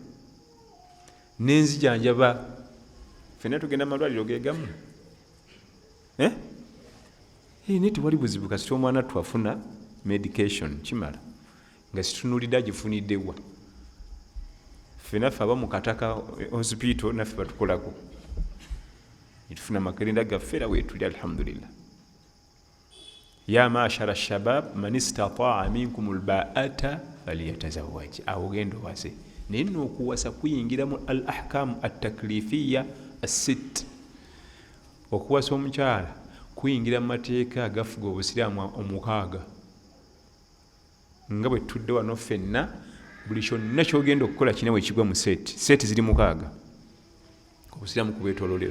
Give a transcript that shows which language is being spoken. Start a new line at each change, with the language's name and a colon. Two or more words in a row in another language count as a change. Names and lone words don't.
Ganda: N'enzijanjaba ffenna tugenda malwaliro geegamu naye tewali buzibu kasita omwana twafuna medication kimala nga situnulidde agifuniddewa. Ffe naffe aba mu kataka hospital naffe batukolako tufuna makerenda gaffe era weetuli alhamdulillah.
Arabic: يا معشر الشباب من استطاع منكم الباءة فليتزوج.
Ganda: Awo genda owase naye nno okuwasa kuyingira mu
Arabic: الأحكام التكليفية الست.
Ganda: Okuwasa omukyala kuyingira mu mateeka agafuga obusiraamu omukaaga nga bwe tudde wano ffenna buli kyonna kyogenda okukola kina bwe kigwa mu seeti ziri mukaaga obusiraamu kubwetoololera.